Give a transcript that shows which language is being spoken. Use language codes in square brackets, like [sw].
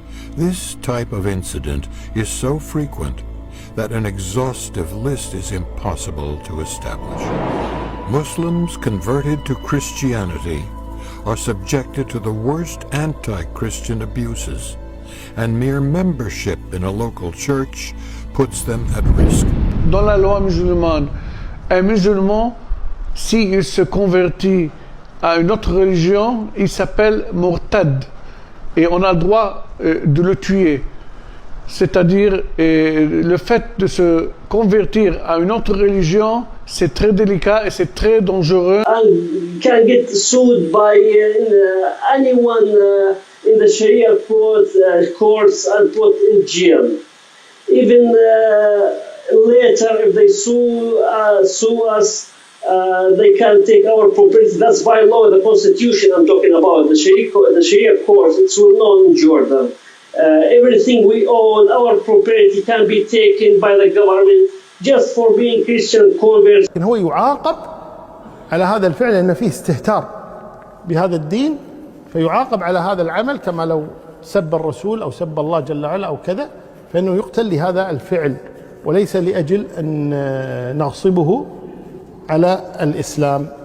[en] This type of incident is so frequent that an exhaustive list is impossible to establish. Muslims converted to Christianity are subjected to the worst anti-Christian abuses, and mere membership in a local church puts them at risk. [fr] Dans la loi musulmane, un musulman, s'il se convertit à une autre religion, il s'appelle murtad et on a le droit de le tuer. C'est-à-dire le fait de se convertir à une autre religion, c'est très délicat et c'est très dangereux. [en] And can get sued by anyone in the Sharia courts and put in jail. Even later, if they sue us, they can take our property. That's by law, the constitution I'm talking about. The Sharia courts, it's well known in Jordan. Everything we own, our property, can be taken by the government just for being Christian converts. [ar] هو يعاقب على هذا الفعل لأن فيه استهتار بهذا الدين، فيعاقب على هذا العمل كما لو سب الرسول أو سب الله جل وعلا أو كذا، فإنه يقتل لهذا الفعل وليس لأجل أن نغصبه على الإسلام.